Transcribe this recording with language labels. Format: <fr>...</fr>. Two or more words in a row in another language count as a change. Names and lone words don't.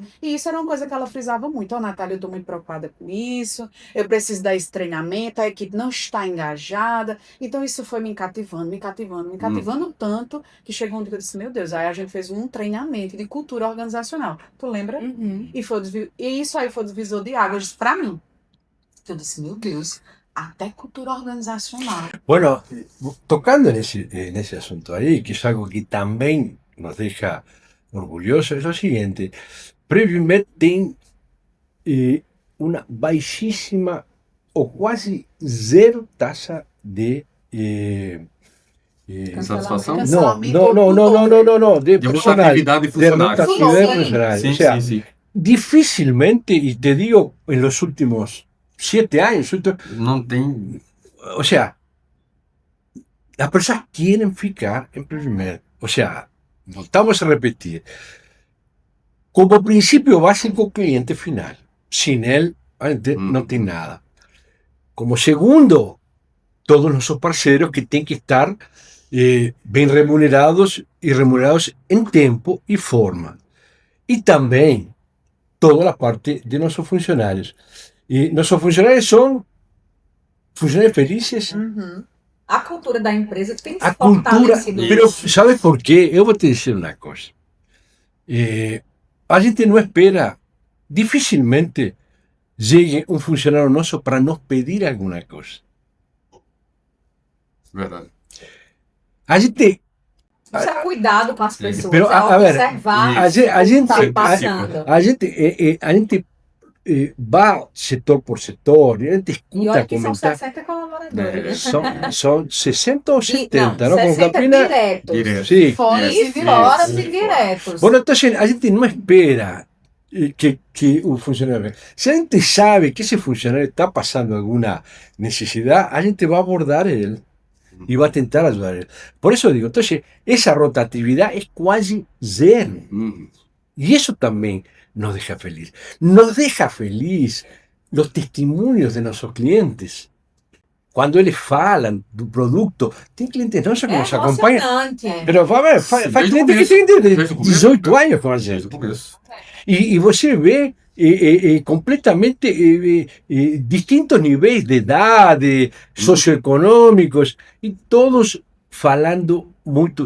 <pt>E isso era uma coisa que ela frisava muito. Ó, Natália, eu estou muito preocupada com isso, eu preciso dar esse treinamento, a equipe não está engajada. Então isso foi me cativando tanto, que chegou um dia que eu disse, meu Deus, aí a gente fez um treinamento de cultura organizacional. Tu lembra? E isso aí foi o divisor de águas para mim. Eu disse, meu Deus, até cultura organizacional.</pt> <es>Bueno, tocando en ese asunto ahí, que es algo que también nos deja orgullosos, es lo siguiente. Previmed tiene una baixísima o quasi zero tasa de</es> <pt>Satisfação?</pt> <es>no, de</es> <pt>De</pt> <es>personal,</es> <pt>rotatividade de de funcionários.</pt> <es>rotatividad de personal.</es> <pt>Sim,</pt> <es>O sea,</es> <pt>sim, sim.</pt> <es>difícilmente, y te digo, en los últimos 7 años,</es> <pt>Não tem.</pt> <es>o sea, las personas quieren ficar en Previmed. O sea,</es> <pt>voltamos a repetir.</pt> <es>Como principio básico, cliente final. Sin él, no tiene nada. Como segundo, todos nuestros parceros que tienen que estar bien remunerados y remunerados en tiempo y forma. Y también toda la parte de nuestros funcionarios. Y nuestros funcionarios son funcionarios felices.</es> <pt>A cultura da empresa tem se A cultura, fortalecido.</pt> <es>pero ¿sabes por qué?</es> <pt>Eu vou te dizer uma coisa. A gente não espera, dificilmente llegue um funcionário nosso para nos pedir alguma coisa. Verdade. A gente, Isso é cuidado com as pessoas,</pt> <es>Pero,</es> <pt>é</pt> <es>a ver,</es> <pt>observar a gente, o que está a- passando. a gente</pt> <es>va sector por setor, y</es> <pt>a gente E escuta olha que são comentar. 60 colaboradores. né?</pt> <es>Son 60 o</es> <pt>E,</pt> <es>70,</es> <pt>não,</pt> <es>¿no? Con 60</es> <pt>Campina. diretos. Direto.</pt> <es>Sí.</es> <pt>Fora E os fora os indiretos. indiretos.</pt> <es>Bueno, entonces</es> <pt>a gente</pt> <es>no espera que un funcionario venga. Si</es> <pt>a gente</pt> <es>sabe que ese funcionario está pasando alguna necesidad,</es> <pt>a gente</pt> <es>va a abordar él y va a tentar ayudar a él. Por eso digo, entonces, esa rotatividad es casi cero. Uhum. Y eso también nos deja feliz. Nos deja feliz los testimonios de nuestros clientes.</es> <pt>Cuando eles falam do produto, tem clientes nossos que É nos acompanham. emocionante.</pt> <es>Pero, a ver, faz</es> <pt>Desde o cliente que começo. tem Desde o começo. 18 anos com a Desde o gente. começo. E você vê completamente distintos níveis de idade, socioeconômicos, e todos falando muito.</pt>